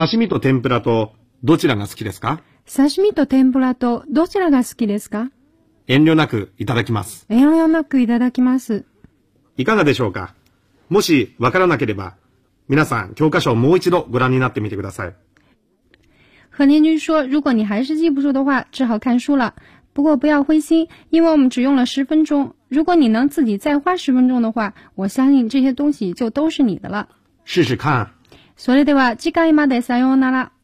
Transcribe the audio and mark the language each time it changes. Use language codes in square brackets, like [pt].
[ja] 刺身と天ぷらとどちらが好きですか？刺身と天ぷらとどちらが好きですか？遠慮なくいただきます。遠慮なくいただきます。いかがでしょうか？もしわからなければ、皆さん教科書をもう一度ご覧になってみてください。 [zh] 何年君说，如果你还是记不住的话，只好看书了。不过不要灰心，因为我们只用了十分钟。如果你能自己再花十分钟的话，我相信这些东西就都是你的了。试试看。 [ja] それでは次回までさようなら。